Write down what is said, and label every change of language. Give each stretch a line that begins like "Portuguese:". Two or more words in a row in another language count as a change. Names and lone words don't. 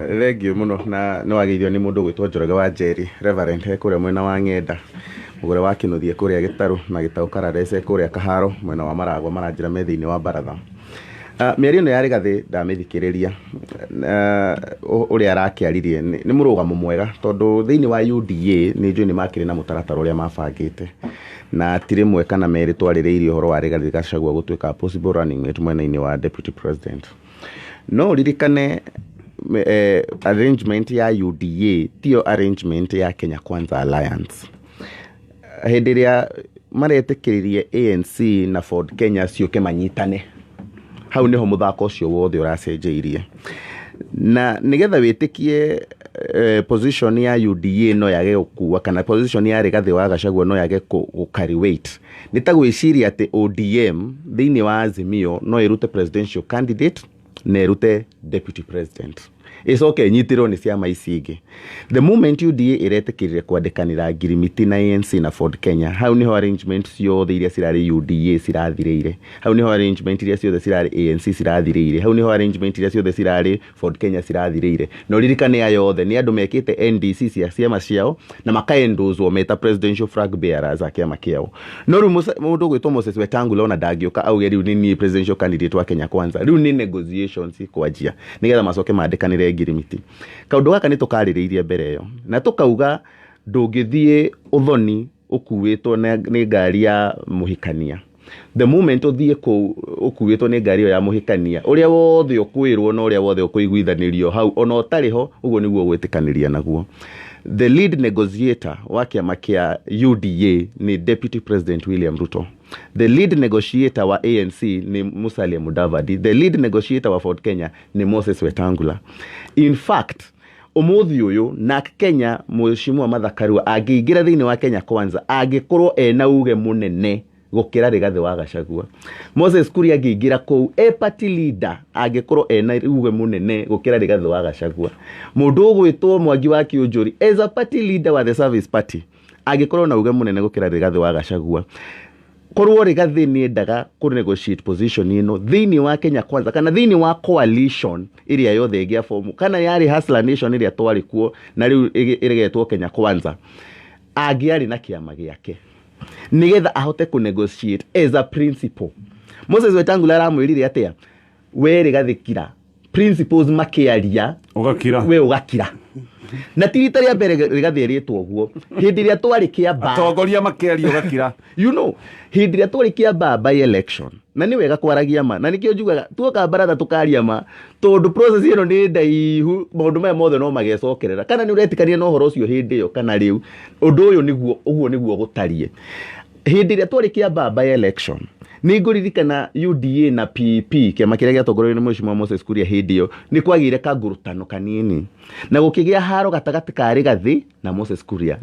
English: Thank you
Kikuyu: muno, na no ageithio ni mundu gwitwo Njoroge wa Njeri Reverend kuria mwena wa Ng'enda mugore wa Kinuthie kuria Gitaru na Gitau Kararese kuria Kaharo mwena wa Maragwa maranjira methiini wa Mbaratha. Mĩario ĩno ya Rigathi ndamĩthikĩrĩria ũrĩa arakiaririe nĩ mũrũgamo mwega tondũ thĩinĩ wa UDA nĩ njũĩ nĩ makĩrĩ na mũtaratara ũrĩa mabangĩte na ti rĩmwe kana merĩ twarĩrĩirie ũhoro wa Rigathi Gachagua gũtuĩka
English: possible running mate
Kikuyu: mwena-inĩ wa
English: deputy president.
Kikuyu: No ririkane arrangement ya UDA tiyo arrangement ya Kenya Kwanza Alliance. Hĩndĩ ĩrĩa maretĩkĩririe ANC na Ford Kenya ciũke manyitane, hau niho muthako ucio wothe uracenjeirie, na nigetha witikie position ya UDA no yage gukua kana position ya Rigathi wa Gachagua no yage
English: carry weight.
Kikuyu: Nitagwiciria ati ODM thiini wa Azimio no irute
English: presidential candidate
Kikuyu: na irute
English: deputy president.
Kikuyu: Icoke nyitirwo ni ciama ici ingi.
English: The moment
Kikuyu: UDA iretikirire kwandikanira ngirimiti na ANC na Ford Kenya, hau niho arrangement ciothe iria cirari UDA cirathirire, hau niho arrangement iria ciothe cirari ANC cirathirire, hau niho arrangement iria ciothe cirari Ford Kenya cirathirire. No ririkane ayo yothe ni andu mekite NDC cia ciama ciao na makaendozwo meta
English: presidential flag bearers
Kikuyu: a kiama kiao. No riu mundu gwitwo Moses Wetangula ona ndangioka auge riu ni
English: presidential candidate
Kikuyu: wa Kenya Kwanza. Riu ni negotiations kwanjia nigetha macoke mandikanire ngirimiti. Kaundu gaka ni tukaririirie mbere yo na tukauga ndungithie uthoni ukuwitwo ni ngari ya muhikania. The moment uthie ukuwitwo ni ngari ya muhikania, uria wothe ukwirwo na uria wothe ukuiguithanirio hau ona utariho, uguo niguo gwitikaniria naguo.
English: The lead negotiator
Kikuyu: wa kiama kia UDA ni
English: Deputy President
Kikuyu: William Ruto.
English: The lead negotiator
Kikuyu: wa ANC ni Musalia Mudavadi.
English: The lead negotiator
Kikuyu: wa Ford Kenya ni Moses Wetangula.
English: In fact,
Kikuyu: umuthi uyu na Kenya mheshimiwa Martha Karua agiingira thiini wa Kenya Kwanza agikorwo ena uge munene gukira Rigathi wa Gachagua. Moses Kuria agiingira kou
English: party leader
Kikuyu: agikorwo ena uge munene gukira Rigathi wa Gachagua. Mundu gwitwo Mwangi wa Kiunjuri
English: as a party leader
Kikuyu: wa the Service Party agikorwo na uge munene gukira Rigathi wa Gachagua. Korwo Rigathi ni endaga ku negotiate position ino thiini wa Kenya Kwanza kana thiini wa coalition iria yothe ngia form kana yari Hustler Nation iria twari kuo na riu irigetwo Kenya Kwanza, agiari na kiama giake nigetha ahote ku negotiate
English: as a principle.
Kikuyu: Moses Wetangula aramwirire atia we Rigathi kira principles makiaria ugakira we ugakira na tirita ria mbere Rigathi eritwo guo hindi ria twari kiamba atongoria makiaria ugakira
English: you know
Kikuyu: hindi ria twari kiamba
English: by election
Kikuyu: na ni wega kwaragia ma na nikio njugaga tuoka Mbaratha tukaria ma tondu process ino ni ndaihu maundu maya mothe no magecokerera kana ni uretikania no horo ucio hindi yo kana riu undu uyu niguo uguo niguo gutarie. Hindi ria twari kiamba
English: by election
Kikuyu: ni nguririkana UDA na PP kiama kiria giatongoriorio ni mheshimiwa Moses Kuria hindi yo ni kwagire kangurutano kanini na gukigia haro gatagati ka Rigathi na Moses Kuria.